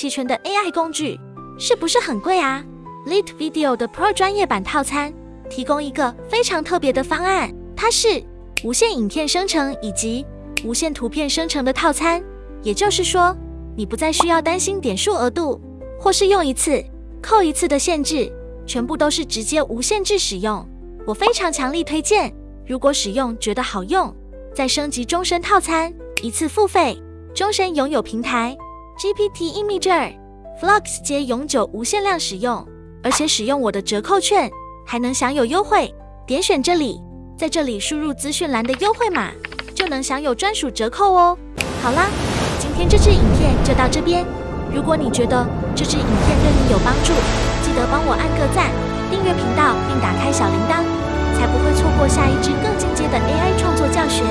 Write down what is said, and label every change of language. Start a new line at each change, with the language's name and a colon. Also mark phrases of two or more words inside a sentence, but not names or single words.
Chinese: 的 AI 工具，是不是很貴啊？ Lit Video 的 Pro 專業版套餐提供一個非常特別的方案，它是無限影片生成以及無限圖片生成的套餐。也就是說，你不再需要擔心點數額度，或是用一次扣一次的限制，全部都是直接無限制使用。我非常強力推薦，如果使用覺得好用，再升級終身套餐，一次付費，終身擁有平台、GPT、Imager、Flux 皆永久無限量使用，而且使用我的折扣券還能享有優惠。點選這裡，在這裡輸入資訊欄的優惠碼，就能享有專屬折扣哦。好啦，今天這支影片就到這邊。如果你覺得這支影片對你有幫助，記得幫我按個讚、訂閱頻道並打開小鈴鐺，才不會錯過下一支更進階的 AI 創作教學。